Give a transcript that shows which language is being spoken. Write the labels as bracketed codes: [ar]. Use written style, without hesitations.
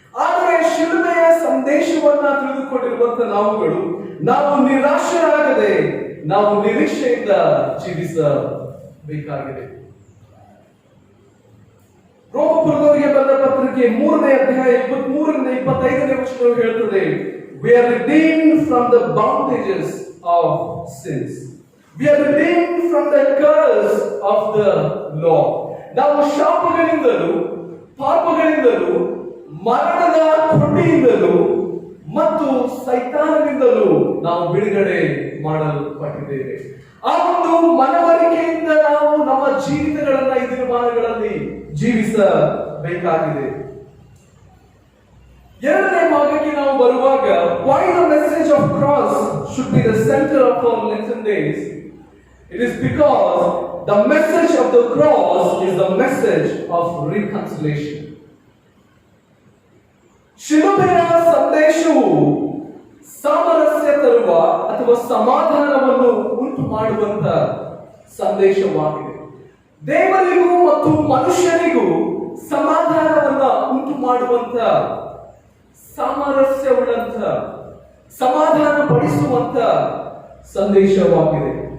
[kn] ಆದರೆ ಶಿಲುಬೆಯ ಸಂದೇಶವನ್ನ ತಿಳಿದುಕೊಂಡಿರುವಂತ ನಾವು ನಿರಾಶರಾಗದೆ ನಾವು ನಿರೀಕ್ಷೆಯಿಂದ ಜೀವಿಸಬೇಕಾಗಿದೆ. ರೋಮಪುರದವರಿಗೆ ಬರೆದ ಪತ್ರಿಕೆ 3ನೇ ಅಧ್ಯಾಯ 23ರಿಂದ 25ನೇ ವಚನವು ಹೇಳುತ್ತದೆ, [en] we are redeemed from the bondages of sins. We are redeemed from the curse of the law. [kn] ನಾವು ಶಾಪಗಳಿಂದಲೂ ಪಾಪಗಳಿಂದಲೂ ಮರಣದ ಕೊಂಡಿಯಿಂದಲೂ ಮತ್ತು ಸೈತಾನದಿಂದಲೂ ನಾವು ಬಿಡುಗಡೆ ಮಾಡಲ್ಪಟ್ಟಿದ್ದೇವೆ. ಆ ಒಂದು ಮನವರಿಕೆಯಿಂದ ನಾವು ನಮ್ಮ ಜೀವಿತಗಳನ್ನ ಈ ದಿನಮಾನಗಳಲ್ಲಿ ಜೀವಿಸಬೇಕಾಗಿದೆ. ಎರಡನೇ ಭಾಗಕ್ಕೆ ನಾವು ಬರುವಾಗ, [en] why the message of cross should be the center of our Lenten days? It is because the message of the cross is the message of reconciliation. [kn] ಶಿಲುಬೆಯ ಸಂದೇಶವು ಸಾಮರಸ್ಯ ತರುವ ಅಥವಾ ಸಮಾಧಾನವನ್ನು ಉಂಟು ಮಾಡುವಂತ ಸಂದೇಶವಾಗಿದೆ. ದೇವರಿಗೂ ಮತ್ತು ಮನುಷ್ಯನಿಗೂ ಸಮಾಧಾನವನ್ನ ಉಂಟು ಮಾಡುವಂತ, ಸಾಮರಸ್ಯವುಳ್ಳಂತ, ಸಮಾಧಾನ ಪಡಿಸುವಂತ ಸಂದೇಶವಾಗಿದೆ.